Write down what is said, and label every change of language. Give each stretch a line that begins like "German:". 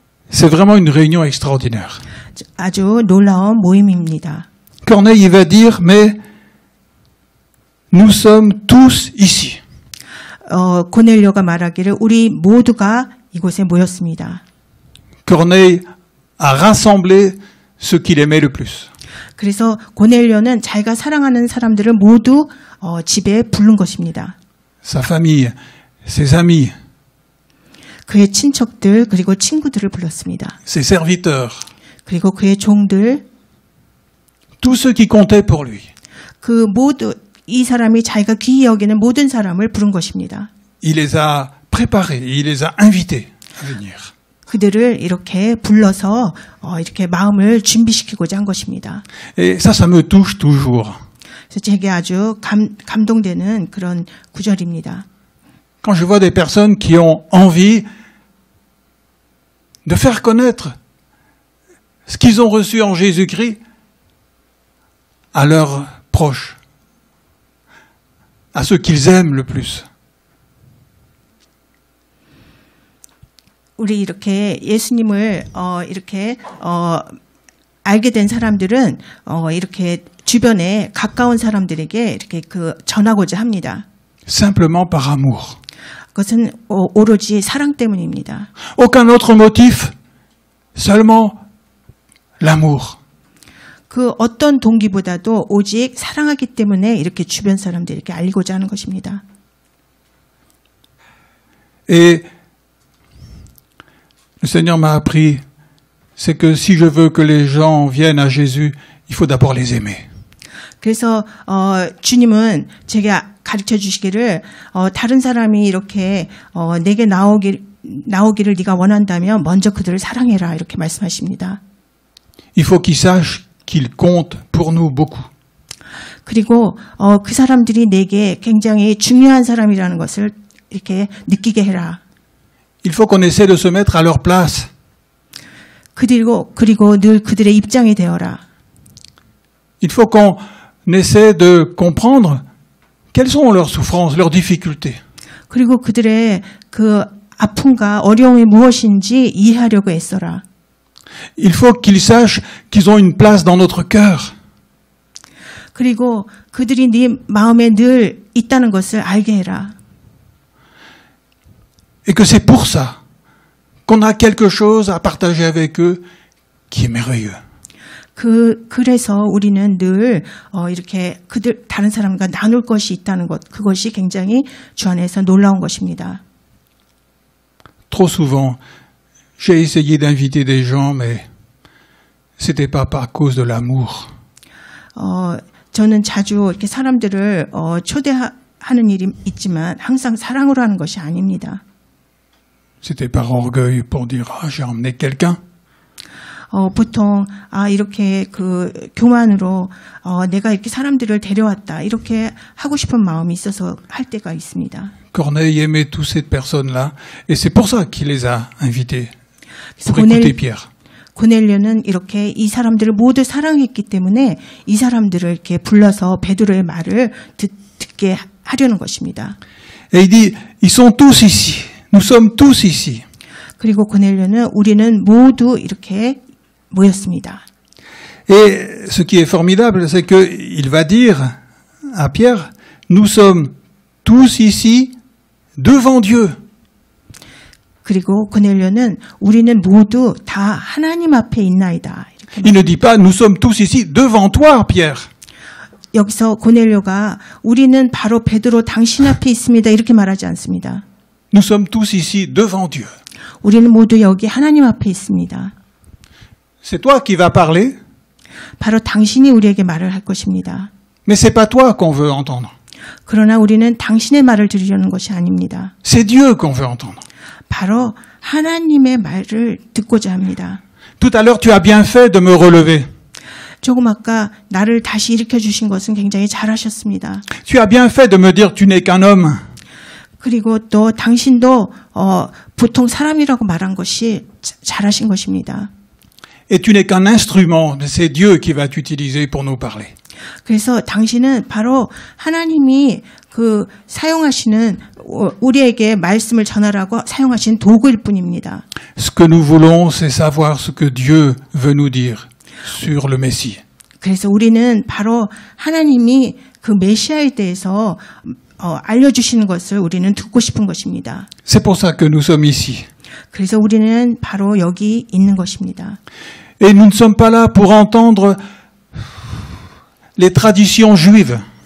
French: C'est vraiment une réunion extraordinaire.
Korean: 아주 놀라운 모임입니다.
French: Corneille va dire mais nous sommes tous ici.
Korean: 고넬료가 말하기를 우리 모두가 이곳에 모였습니다.
French: Corneille a rassemblé ceux qu'il aimait le plus.
Korean: 그래서 고넬료는 자기가 사랑하는 사람들을 모두 집에 부른 것입니다.
French: Sa famille, ses amis,
Korean: 그의 친척들 그리고 친구들을 불렀습니다.
French: ses serviteurs,
Korean: 그리고 그의 종들,
French: tous ceux qui comptaient pour lui.
Korean: 그 모두 이 사람이 자기가 귀히 여기는 모든 사람을 부른 것입니다.
French: Il les a préparés, il les a invités à venir.
Korean: 그들을 이렇게 불러서 이렇게 마음을 준비시키고자 한 것입니다.
French: Et ça me touche toujours.
Korean: 그래서 제게 아주 감동되는 그런 구절입니다.
French: Quand je vois des personnes qui ont envie de faire connaître ce qu'ils ont reçu en Jésus-Christ à leurs proches, à ceux qu'ils aiment le plus.
Korean: 우리 이렇게 예수님을 이렇게 알게 된 사람들은 이렇게 주변에 가까운 사람들에게 이렇게 전하고자 합니다.
French: Simplement par amour.
Korean: 그것은 오로지 사랑 때문입니다.
French: Aucun autre motif, seulement l'amour.
Korean: 그 어떤 동기보다도 오직 사랑하기 때문에 이렇게 주변 사람들에게 알리고자 하는 것입니다.
French: Et le Seigneur m'a appris, c'est que si je veux que les gens viennent à Jésus, il faut d'abord les aimer.
Korean: 그래서 주님은 제가 가르쳐 주시기를 다른 사람이 이렇게 내게 나오기를 네가 원한다면 먼저 그들을 사랑해라 이렇게 말씀하십니다.
French: Il faut qu'ils sachent qu'ils comptent pour nous beaucoup.
Korean: 그리고 그 사람들이 내게 굉장히 중요한 사람이라는 것을 이렇게 느끼게 해라.
French: Il faut qu'on essaie de se mettre à leur place.
Korean: 그리고 늘 그들의 입장이 되어라.
French: Il faut qu'on essaie de comprendre quelles sont leurs souffrances, leurs difficultés.
Korean: 그리고 그들의 그 아픔과 어려움이 무엇인지 이해하려고 애써라.
French: Il faut qu'ils sachent qu'ils ont une place dans notre cœur.
Korean: 그리고 그들이 네 마음에 늘 있다는 것을 알게 해라.
French: Et que c'est pour ça qu'on a quelque chose à partager avec eux qui est merveilleux.
Korean: 그래서 우리는 늘 이렇게 다른 사람과 나눌 것이 있다는 것, 그것이 굉장히 주 안에서 놀라운 것입니다.
French: Trop souvent, j'ai essayé d'inviter des gens, mais c'était pas à cause de l'amour.
Korean: 저는 자주 이렇게 사람들을 초대하는 일이 있지만 항상 사랑으로 하는 것이 아닙니다.
French: C'était par orgueil pour dire ah j'ai emmené quelqu'un.
Korean: 보통 이렇게 그 교만으로 내가 이렇게 사람들을 데려왔다 이렇게 하고 싶은 마음이 있어서 할 때가 있습니다.
French: Corneille aimait toutes ces personnes-là, et c'est pour ça qu'il les a invités pour écouter Pierre.
Korean: 고넬료는 이렇게 이 사람들을 모두 사랑했기 때문에 이 사람들을 이렇게 불러서 베드로의 말을 듣게 하려는 것입니다.
French: Et il dit ils sont tous ici, nous sommes tous ici.
Korean: 그리고 고넬료는 우리는 모두 이렇게 모였습니다.
French: Et ce qui est formidable, c'est qu'il va dire à Pierre, nous sommes tous ici devant Dieu.
Korean: 그리고 고넬료는 우리는 모두 다 하나님 앞에 있나이다.
French: Il ne dit pas nous sommes tous ici devant toi, Pierre.
Korean: 여기서 고넬료가 우리는 바로 베드로 당신 앞에 있습니다. 이렇게 말하지 않습니다.
French: Nous sommes tous ici devant Dieu.
Korean: 우리는 모두 여기 하나님 앞에 있습니다.
French: C'est toi qui vas parler,
Korean: 바로 당신이 우리에게 말을 할 것입니다.
French: mais c'est pas toi qu'on veut entendre.
Korean: 그러나 우리는 당신의 말을 들으려는 것이 아닙니다.
French: C'est Dieu qu'on veut entendre.
Korean: 바로 하나님의 말을 듣고자 합니다.
French: Tout à l'heure, tu as bien fait de me relever.
Korean: 조금 아까 나를 다시 일으켜 주신 것은 굉장히 잘하셨습니다.
French: Tu as bien fait de me dire tu n'es qu'un homme.
Korean: 그리고 또 당신도 보통 사람이라고 말한 것이 잘하신 것입니다.
French: Et tu n'es qu'un instrument, c'est Dieu qui va t'utiliser pour nous parler.
Korean: 그래서 당신은 바로 하나님이 그 사용하시는 우리에게 말씀을 전하라고 사용하신 도구일 뿐입니다.
French: Ce que nous voulons, c'est savoir ce que Dieu veut nous dire sur le Messie.
Korean: 그래서 우리는 바로 하나님이 그 메시아에 대해서 알려주시는 것을 우리는 듣고 싶은 것입니다.
French: C'est pour ça que nous sommes ici.
Korean: 그래서 우리는 바로 여기 있는 것입니다.
French: Et nous ne sommes pas là pour entendre les traditions juives.